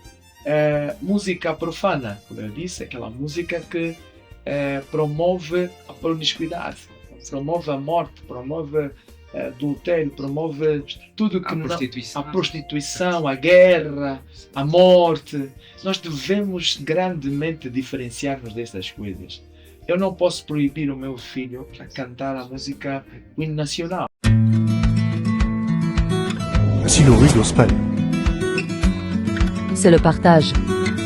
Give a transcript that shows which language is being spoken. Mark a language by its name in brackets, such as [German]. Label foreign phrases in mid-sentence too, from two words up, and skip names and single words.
[Portuguese] Música profana, como eu disse, aquela música que promove a promiscuidade, promove a morte, promove adultério, promove tudo que A não, prostituição. a prostituição, a guerra, a morte. Nós devemos grandemente diferenciar-nos dessas coisas. Eu não posso proibir o meu filho a cantar a música, o hino nacional. [French] Si nos rues n'osent pas. C'est le partage.